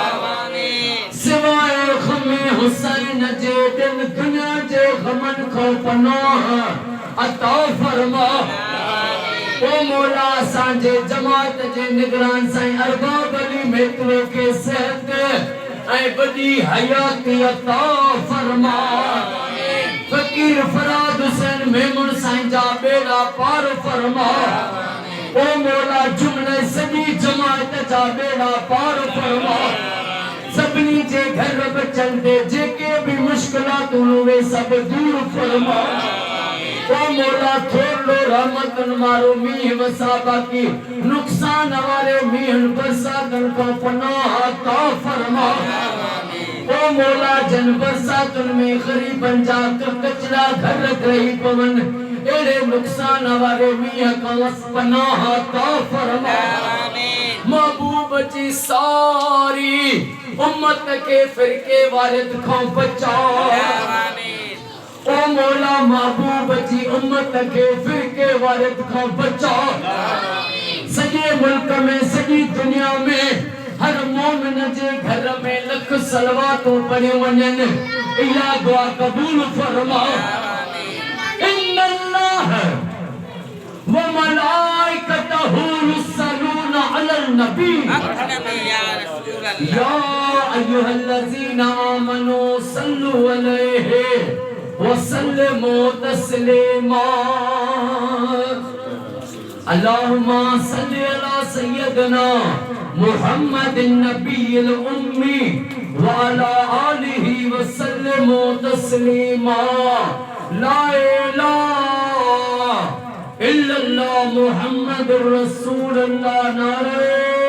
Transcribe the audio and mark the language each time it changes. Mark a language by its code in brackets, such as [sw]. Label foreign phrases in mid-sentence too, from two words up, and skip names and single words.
[sd] सिवाय ग़मे हुसैन जे दिन दुनिया जे ग़मन खां पनाह अता फरमा ओ मौला असांजे जमात जे निगरान साईं अरबाब अली मेतरो के सेहत ऐं वॾी हयाती अता फरमा फकीर फराद हुसैन मेमून साईं जा बेड़ा पार फरमा ओ मौला जुमले सॼी जमात जा बेड़ा पार फरमा सभिनी जे घर बचन ते जेके भी मुश्किलातूं वे सब दूर फरमा ओ मौला थोड़ो रहमतन मारो मीह वसा बाकी नुकसान वाले मीहन बरसातन को पनाह अता फरमा ओ मौला जन बरसातन में गरीबन जा कचरा घर रही पवन एड़े नुकसान वाले मीह को पनाह अता फरमा महबूब जी सारी उम्मत के फिरके वारिद को बचाओ ओ मौला महबूब जी उम्मत के फिरके वारिद को बचाओ सॼे मुल्क में सॼी दुनिया में हर मोमिन जे घर में लख सलवातूं पढ़ियूं वञनि इहा दुआ कबूल फरमा [ar] إن الله النبي يا رسول الله يا أيها الذين آمنوا صلوا عليه وسلموا تسليما اللهم صل على سيدنا محمد النبي الأمي وعلى آله وسلموا تسليما لا إله إلا الله محمد رسول الله नारे